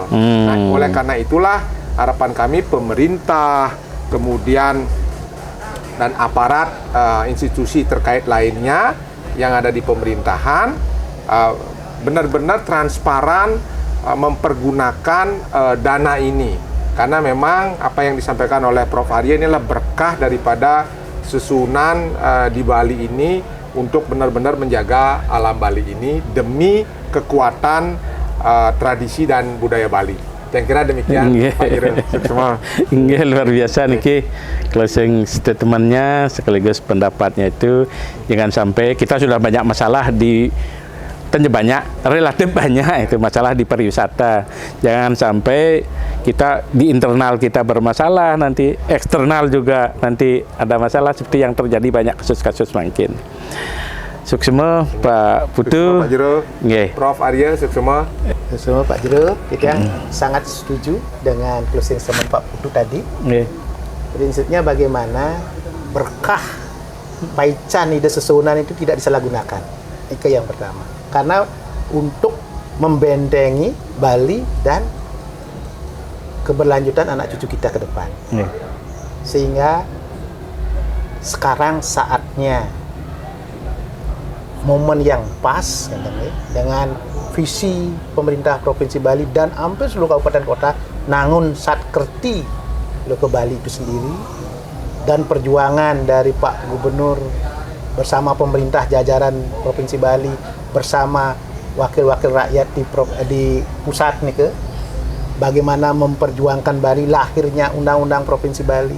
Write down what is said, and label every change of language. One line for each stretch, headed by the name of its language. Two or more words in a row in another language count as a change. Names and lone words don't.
Indonesian: Nah, oleh karena itulah harapan kami pemerintah, kemudian dan aparat institusi terkait lainnya yang ada di pemerintahan benar-benar transparan mempergunakan dana ini, karena memang apa yang disampaikan oleh Prof. Arya inilah berkah daripada susunan di Bali ini untuk benar-benar menjaga alam Bali ini demi kekuatan tradisi dan budaya Bali. Saya kira demikian, Pak Irul. Semua. Nggih, luar biasa niki
English: closing statementnya
Indonesian: sekaligus pendapatnya itu. Jangan sampai kita sudah banyak masalah di relatif banyak itu masalah di pariwisata. Jangan sampai kita di internal kita bermasalah, nanti eksternal juga nanti ada masalah seperti yang terjadi banyak kasus-kasus mungkin. Suksema Pak Putu, Pak Jero, nggih. Prof. Arya, suksema. Semua Pak Jero, kita sangat setuju dengan
English: closing statement
Indonesian: Pak Putu tadi. Nggih. Prinsipnya bagaimana berkah
Balinese: Paican ide sesunan
Indonesian: itu tidak disalahgunakan. Itu yang pertama. Karena untuk membentengi Bali dan keberlanjutan anak cucu kita ke depan. Nggih. Sehingga sekarang saatnya momen yang pas dengan visi pemerintah Provinsi Bali dan hampir seluruh kabupaten kota nangun satkerti ke Bali itu sendiri, dan perjuangan dari Pak Gubernur bersama pemerintah jajaran Provinsi Bali bersama wakil-wakil rakyat di pusat nih ke bagaimana memperjuangkan Bali, lahirnya Undang-Undang Provinsi Bali.